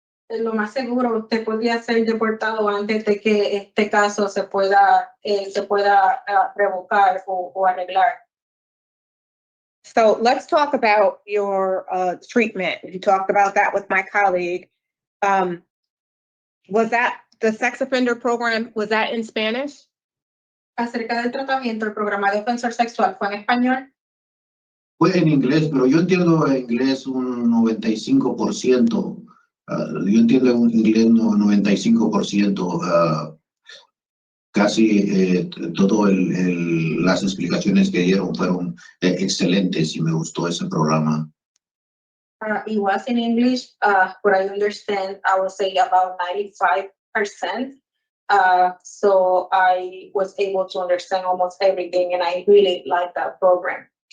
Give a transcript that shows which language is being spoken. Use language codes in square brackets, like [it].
[es] Lo más seguro, usted podría ser deportado antes de que este caso se pueda revocar o arreglar. [en] So let's talk about your treatment. You talked about that with my colleague. Was that the sex offender program, was that in Spanish? [es] Acerca del tratamiento, el programa de defensor sexual fue en español. Fue en inglés, pero yo entiendo inglés un 95%. Yo entiendo en inglés 95%. Casi todo las explicaciones que dieron fueron excelentes y me gustó ese programa. [en] It was in English, but I understand, I would say about 95%. So I was able to understand almost everything, and I really liked that program.